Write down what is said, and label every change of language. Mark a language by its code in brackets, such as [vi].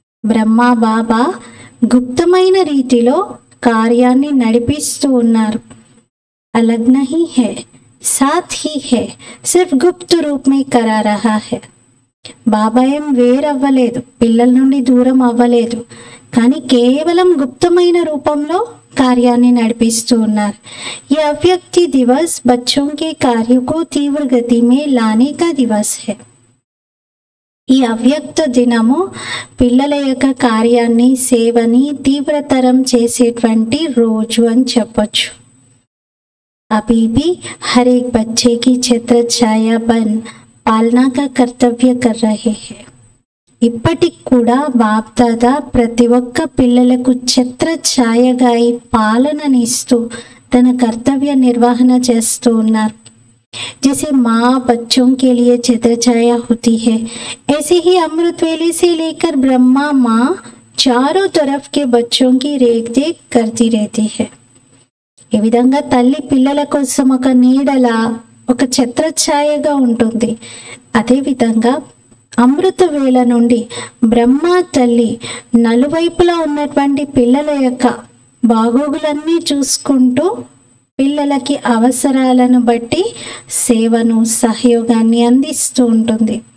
[te] బ్రహ్మ బాబా గుప్తమైన రీతిలో కార్యాన్ని నడిపిస్తూ ఉన్నారు. [hi] अलग नहीं है, साथ ही है, सिर्फ गुप्त रूप में करा रहा है. [te] బాబా ఏం వేరవ్వలేదు, పిల్లల నుండి దూరం అవ్వలేదు, కానీ కేవలం గుప్తమైన రూపంలో कार्याన్ని నడిపిస్తూ ఉన్నారు. [hi] ये अव्यक्ति दिवस बच्चों के कार्यों को तीव्र गति में लाने का दिवस है. [te] ఈ అవ్యక్త దినము పిల్లల యొక్క కార్యాన్ని, సేవని తీవ్రతరం చేసేటువంటి రోజు అని చెప్పొచ్చు. [hi] अभी भी हर एक बच्चे की छत्र छाया बन पालना का कर्तव्य कर रहे हैं. [te] ఇప్పటికి కూడా బాప్ దాదా ప్రతి ఒక్క పిల్లలకు ఛత్ర ఛాయగా ఈ పాలననిస్తూ తన కర్తవ్య నిర్వహణ చేస్తూ ఉన్నారు. [hi] जैसे माँ बच्चों के लिए छत्र छाया होती है, ऐसे ही अमृत वेले से लेकर ब्रह्मा माँ चारों तरफ के बच्चों की रेख देख करती रहती है. [te] ఈ విధంగా తల్లి పిల్లల కోసం ఒక నీడలా, ఒక ఛత్రఛాయగా ఉంటుంది. అదేవిధంగా అమృత వేళ నుండి బ్రహ్మ తల్లి నలువైపులా ఉన్నటువంటి పిల్లల యొక్క బాగోగులన్నీ చూసుకుంటూ పిల్లలకి అవసరాలను బట్టి సేవను, సహయోగాన్ని అందిస్తూ ఉంటుంది.